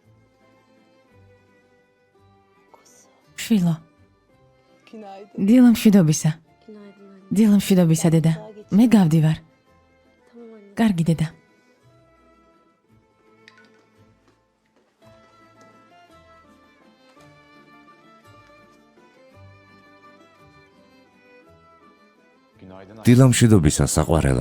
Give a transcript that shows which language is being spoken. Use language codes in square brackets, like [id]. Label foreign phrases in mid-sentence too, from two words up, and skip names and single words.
[tr] Kuzu. [ka] შვილო, [tr] Günaydın. [ka] დილა მშვიდობისა. [tr] Günaydın anne. [ka] დილა მშვიდობისა, დედა. მე გავდივარ. [tr] Tamam anne. [ka] კარგი, დედა. დილა მშვიდობისა საყვარელო.